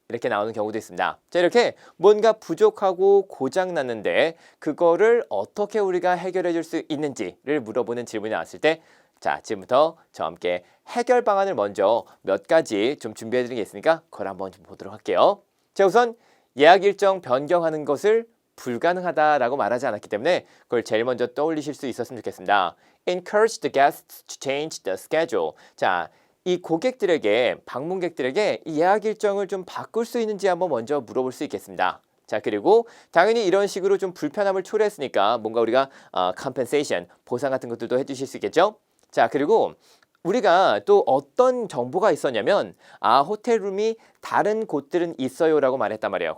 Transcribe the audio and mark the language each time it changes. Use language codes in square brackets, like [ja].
[ko] 이렇게 나오는 경우도 있습니다. 자, 이렇게 뭔가 부족하고 고장 났는데 그거를 어떻게 우리가 해결해 줄 수 있는지를 물어보는 질문이 나왔을 때 자, 지금부터 저와 함께 해결 방안을 먼저 몇 가지 좀 준비해 드린 게 있으니까 그걸 한번 좀 보도록 할게요. 자, 우선 예약 일정 변경하는 것을 불가능하다라고 말하지 않았기 때문에 그걸 제일 먼저 떠올리실 수 있었으면 좋겠습니다. [en] Encourage the guests to change the schedule. [ko] 자, 이 고객들에게, 방문객들에게 이 예약 일정을 좀 바꿀 수 있는지 한번 먼저 물어볼 수 있겠습니다. 자, 그리고 당연히 이런 식으로 좀 불편함을 초래했으니까 뭔가 우리가 compensation, 보상 같은 것들도 해주실 수 있겠죠? 자, 그리고 우리가 또 어떤 정보가 있었냐면 아, 호텔룸이 다른 곳들은 있어요 라고 말했단 말이에요.